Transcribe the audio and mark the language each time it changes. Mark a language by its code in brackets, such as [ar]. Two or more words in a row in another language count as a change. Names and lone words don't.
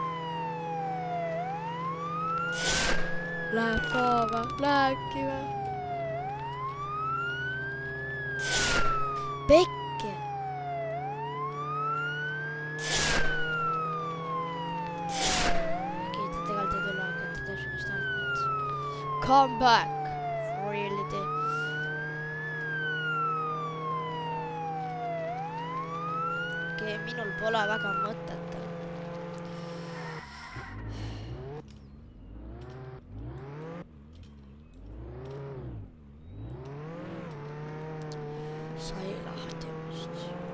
[et] Läheb ka või? Lähebki või? Pekki! Äkki ta tegelikult ei tule, aga ta teeb sinust ainult nüüd. [en] Come back! Reality. [et] Minul pole väga mõtet. Sai lahti vist.